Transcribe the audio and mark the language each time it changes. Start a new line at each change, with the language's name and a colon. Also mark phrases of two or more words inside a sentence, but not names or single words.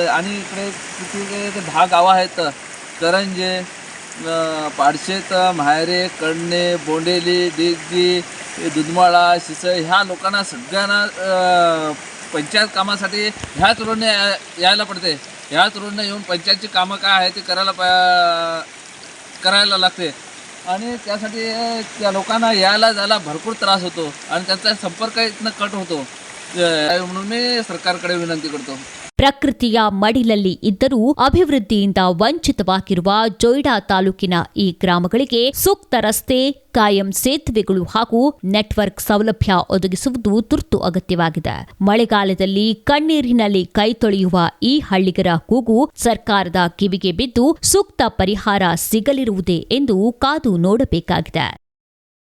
Marathi: आणि इकडे किती 10 गावं आहेत, करंजे, पाडशेत, माहेरे, कडणे, बोंडेली, डिग्गी, दुधमाळा, सिसई ह्या लोकांना सगळ्यांना पंचायत कामासाठी ह्याच रोडने यायला पडते. ह्याच रोडने येऊन पंचायतची कामं काय आहे ते करायला लागते. आणि त्यासाठी त्या लोकांना यायला जायला भरपूर त्रास होतो आणि त्यांचा संपर्क इथनं कट होतो. म्हणून मी सरकारकडे विनंती करतो.
Kannada: ಪ್ರಕೃತಿಯ ಮಡಿಲಲ್ಲಿ ಇದ್ದರೂ ಅಭಿವೃದ್ಧಿಯಿಂದ ವಂಚಿತವಾಗಿರುವ ಜೊಯ್ಡಾ ತಾಲೂಕಿನ ಈ ಗ್ರಾಮಗಳಿಗೆ ಸೂಕ್ತ ರಸ್ತೆ, ಕಾಯಂ ಸೇತುವೆಗಳು ಹಾಗೂ ನೆಟ್ವರ್ಕ್ ಸೌಲಭ್ಯ ಒದಗಿಸುವುದು ತುರ್ತು ಅಗತ್ಯವಾಗಿದೆ. ಮಳೆಗಾಲದಲ್ಲಿ ಕಣ್ಣೀರಿನಲ್ಲಿ ಕೈ ತೊಳೆಯುವ ಈ ಹಳ್ಳಿಗರ ಕೂಗು ಸರ್ಕಾರದ ಕಿವಿಗೆ ಬಿದ್ದು ಸೂಕ್ತ ಪರಿಹಾರ ಸಿಗಲಿರುವುದೇ ಎಂದು ಕಾದು ನೋಡಬೇಕಾಗಿದೆ.